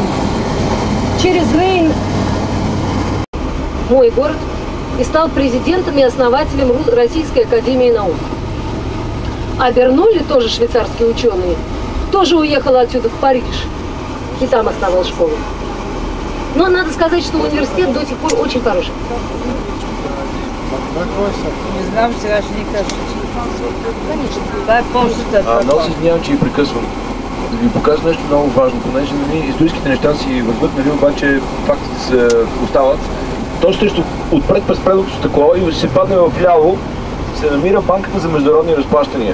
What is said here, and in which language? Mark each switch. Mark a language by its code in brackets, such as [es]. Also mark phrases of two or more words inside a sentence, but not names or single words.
[ru] Через Рейн мой город, и стал президентом и основателем Российской академии наук. А Бернулли, тоже швейцарский ученый, тоже уехал отсюда в Париж и там основал школу. Но надо сказать, что университет до сих пор очень хороший. [bg] Не знам, сега ще ни кажа. [ru] Конечно. [bg] Това е по-щата. Много се извинявам, че ви прекъсвам. Да ви покажа нещо много важно, понеже историческите неща си върват, обаче фактите се остават. Точно срещу отпред през предното стъкло и се падне вляво, се намира Банката за международни разплащания.